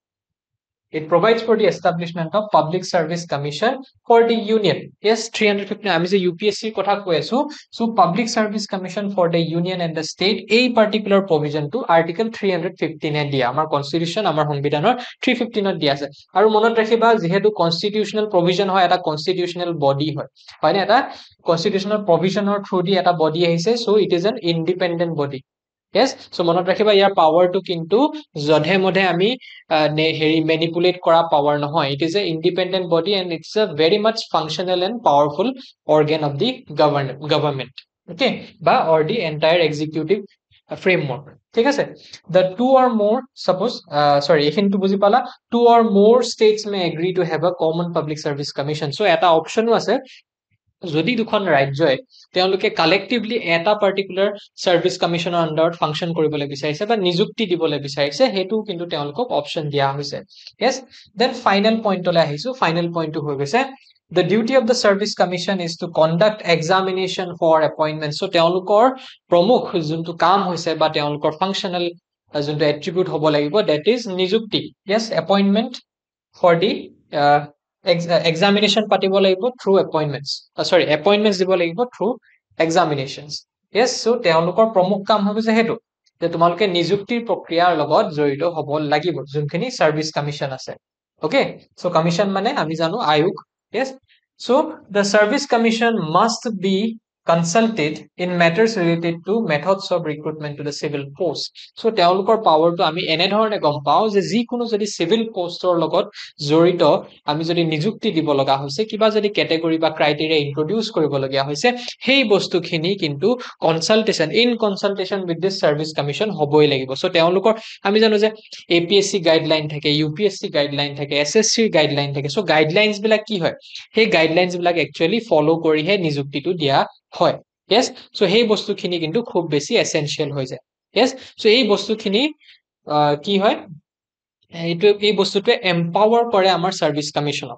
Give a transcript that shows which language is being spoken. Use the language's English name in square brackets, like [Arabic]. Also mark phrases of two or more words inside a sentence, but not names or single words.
[English] public service commission for the union yes 315 [Assamese] আমি যে UPSC কথা কৈ আছো [English] so public service commission for the union and the state [Assamese] এই [English] particular provision [Assamese] টো article 315 এ দিয়া আমাৰ constitution আমাৰ সংবিধানৰ 315 ত দিয়া আছে আৰু মনত ৰাখিবা যেহেতু [English] constitutional provision [Assamese] হয় এটা [English] constitutional body [Assamese] হয় না এটা [English] constitutional provisionৰ through [Assamese] দি এটা body আহিছে [English] so it is an independent body yes so [Assamese] মনত ৰাখিবা ইয়াৰ পাৱাৰ টো কিন্তু জধে মধে আমি হেৰি ম্যানিপুলেট কৰা পাৱাৰ নহয় [English] it is a independent body and it's a very much functional and powerful organ of the government okay [Assamese] বা [English] or the entire executive framework [Assamese] ঠিক আছে [English] the two or more suppose sorry [Assamese] এখিনটো বুজি পালা [English] two or more states may agree to have a common public service commission so [Assamese] এটা অপচনো আছে যদি দুখন ৰাজ্যই তেওঁলোকে কালেক্টিভলি এটা [English] particular service commissionৰ [Assamese] আন্ডাৰত ফাংচন কৰিবলৈ বিচাৰিছে বা নিযুক্তি দিবলৈ বিচাৰিছে হেতু কিন্তু তেওঁলোকক অপচন দিয়া হৈছে [English] yes then final point [Assamese] লৈ আহিছো [English] final point [Assamese] হৈ গৈছে [English] the duty of the service commission is to conduct examination for appointments [Assamese] so তেওঁলোকৰ প্ৰমুখ যোনটো কাম হৈছে বা তেওঁলোকৰ ফাংচনাল যোনটো এট্ৰিবিউট হ'ব লাগিব [English] that is [Assamese] নিযুক্তি [English] yes appointment for the examination [Assamese] পাতিব লাগিব [English] through appointments appointments [Assamese] দিব লাগিব [English] through examinations yes so [Assamese] তেওঁলোকৰ প্ৰমুখ কাম হ'ব যে হেতু যে তোমালোকে নিযুক্তিৰ প্ৰক্ৰিয়াৰ লগত জড়িত হ'ব লাগিব যোনখিনি [English] service commission [Assamese] আছে [English] Okay, so commission [Assamese] মানে আমি জানো আয়োগ. [English] Yes, so the service commission must be consulted in matters related to methods of recruitment to the civil post. [Assamese] So তেওঁলোকৰ পাৱাৰটো আমি এনে ধৰণে গম পাওঁ যে যিকোনো যদি [English] civil postৰ [Assamese] লগত জড়িত আমি যদি নিযুক্তি দিব লগা হৈছে কিবা যদি ক্যাটেগৰি বা ক্ৰাইটেৰিয়া ইন্ট্ৰোডিউস কৰিব লগা হৈছে সেই বস্তুখিনি কিন্তু [English] consultation in consultation with this service commission [Assamese] হবই লাগিব. সো তেওঁলোকৰ আমি জানো যে APSC গাইডলাইন থাকে, UPSC গাইডলাইন থাকে, SSC গাইডলাইন থাকে. সো গাইডলাইনস বিলাক কি হয় সেই গাইডলাইনস বিলাক [English] actually follow [Assamese] কৰিহে নিযুক্তিটো দিয়া হয়. yes, সো সেই বস্তুখিনি কিন্তু খুব বেছি এসেনশিয়াল হৈ যায়. yes, সো এই বস্তুখিনি কি হয় এই বস্তুটোৱে এম্পাৱাৰ কৰে আমাৰ সার্ভিস কমিশনক.